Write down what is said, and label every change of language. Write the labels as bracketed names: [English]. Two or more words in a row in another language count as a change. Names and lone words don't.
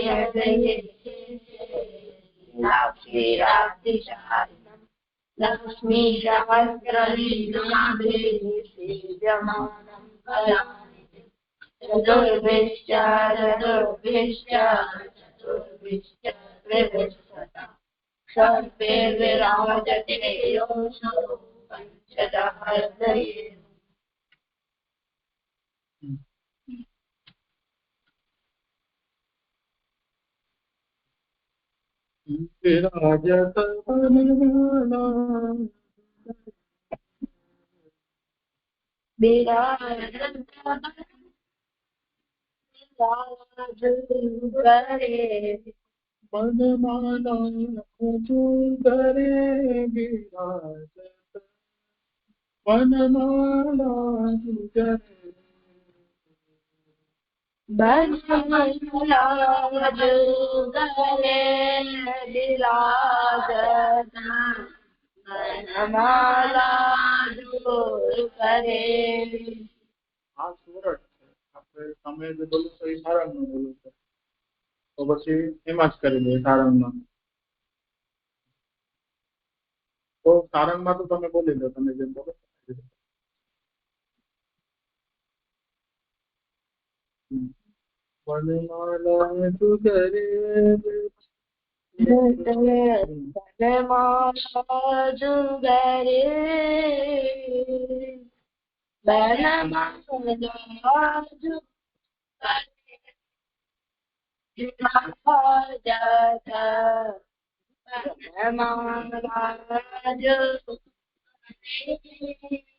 [Sanskrit] क्षीराब्धिशालिनम् लक्ष्मीसहस्रलीलाभिषेव्यमानं कलानिधिं चतुर्भिश्च त्रिभिश्च सर्वैर्विराजते योऽसौ पञ्चदः हृदये। [Hindi] विराजत बनमाला जुगरे विराजत बनमाला जुगरे बनमाला जुगरे विराजत बनमाला जुगरे। [Gujarati] આ સુરત છે આપણે તમે જે બોલો છો એ સારંગમાં બોલો છો તો પછી એમાં જ કરી દઈએ સારંગમાં તો સારંગમાં તો તમે બોલી દો તમે જેમ બોલો [Hindi] बनमाला जुगरे बनमाला जुगरे बनमाला जुगरे विराजत बनमाला जुगरे।